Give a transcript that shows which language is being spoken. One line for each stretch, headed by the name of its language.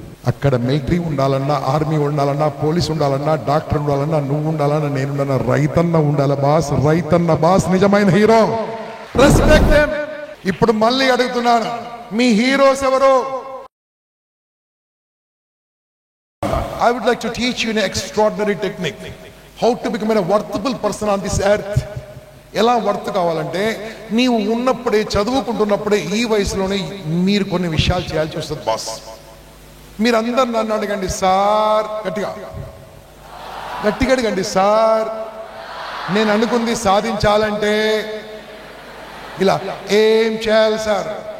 Telugu: అక్కడ మిలిటరీ ఉండాలన్నా, ఆర్మీ ఉండాలన్నా, పోలీస్ ఉండాలన్నా, డాక్టర్ ఉండాలన్నా, నువ్వు ఉండాలన్నా, నేను ఉండాలన్నా, రైతన్న ఉండాలి బాస్. రైతన్న బాస్ నిజమైన హీరో.
English: Respect them.
Telugu: ఇప్పుడు మళ్ళీ అడుగుతున్నాను, మీ హీరోస్ ఎవరు?
English: I would like to teach you an extraordinary technique. How to become a worthable person on this earth.
Telugu: ఎలా వర్త్ కావాలంటే, నీవు ఉన్నప్పుడే, చదువుకుంటున్నప్పుడే, ఈ వయసులోనే మీరు కొన్ని విషయాలు చేయాల్సి వస్తుంది బాస్. మీరందరు నన్ను అడగండి సార్, గట్టిగా గట్టిగా అడగండి సార్, నేను అనుకుంది సాధించాలంటే ఇలా ఏం చేయాలి సార్?